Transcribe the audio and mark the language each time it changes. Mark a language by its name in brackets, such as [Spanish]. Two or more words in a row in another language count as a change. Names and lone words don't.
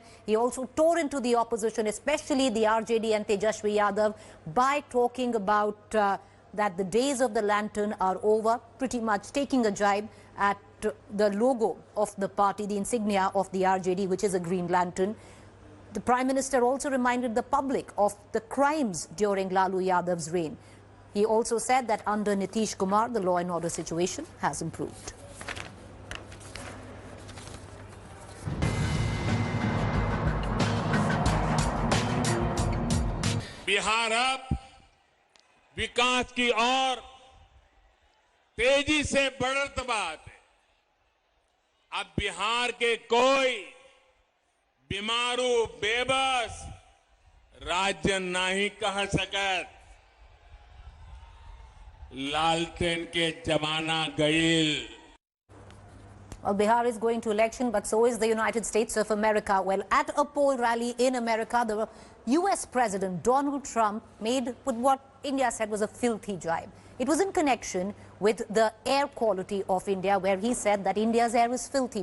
[English] He also tore into the opposition, especially the RJD and Tejashwi Yadav, by talking about that the days of the lantern are over, pretty much taking a jibe at the logo of the party, the insignia of the RJD, which is a green lantern. The Prime Minister also reminded the public of the crimes during Lalu Yadav's reign. He also said that under Nitish Kumar, the law and order situation has improved. [Bhojpuri] बिहार अब विकास की ओर तेजी से बढ़त बात है। अब बिहार के कोई बीमारू बेबस राज्य नहीं कह सकत लालटेन के जमाना गईल। [English] Well, Bihar is going to election, but so is the United States of America. Well, at a poll rally in America, the U.S. President Donald Trump made what India said was a filthy jibe. It was in connection with the air quality of India, where he said that India's air is filthy.